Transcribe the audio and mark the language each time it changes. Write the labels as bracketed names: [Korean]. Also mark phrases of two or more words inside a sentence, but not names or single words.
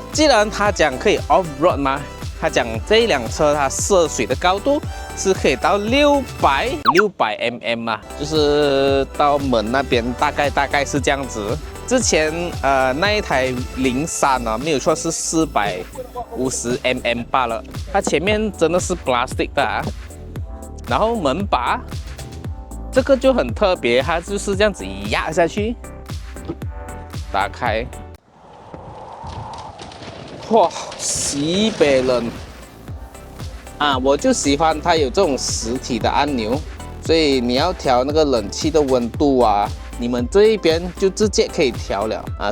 [Chinese] 既然他講可以 [English] off road [Chinese] 嘛，他講這一輛車它涉水的高度是可以到600 mm 啊，就是到門那邊大概是這樣子。之前那一台03呢，沒有錯是450 mm 罷了，它前面真的是 plastic 的啊。然後門把這個就很特別，它就是這樣子壓下去，打開，哇，西北冷啊！我就喜歡它有這種實體的按鈕，所以你要調那個冷氣的溫度啊，你們這一邊就直接可以調了啊。